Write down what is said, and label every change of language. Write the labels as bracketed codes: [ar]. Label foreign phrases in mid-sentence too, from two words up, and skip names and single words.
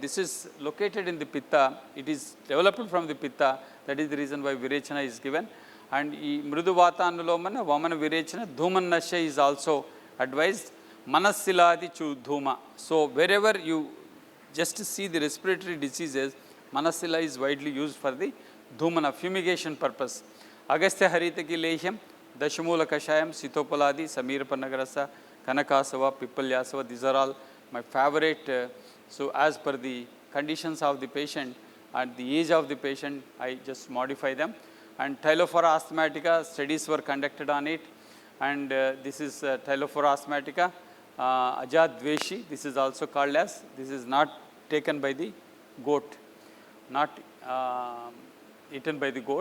[en] This is located in the Pitta. It is developed from the Pitta. That is the reason why Virechana is given. And Mrudu Vatanulomana, Vamana Virechana, Dhuman Nasya is also advised. Manasiladi Chu Dhuma. So, wherever you just see the respiratory diseases, Manasila is widely used for the Dhumana, fumigation purpose. Agastya Haritaki Lehyam, Dashamula Kashayam, Sitopaladi, Samirapanagarasa, Kanakasava, Pipalyasava, these are all my favorite. So, as per the conditions of the patient and the age of the patient, I just modify them. And Tylophora asthmatica, studies were conducted on it. And this is Tylophora asthmatica, Ajad Dveshi, this is also called as, this is not taken by the goat, not eaten by the goat.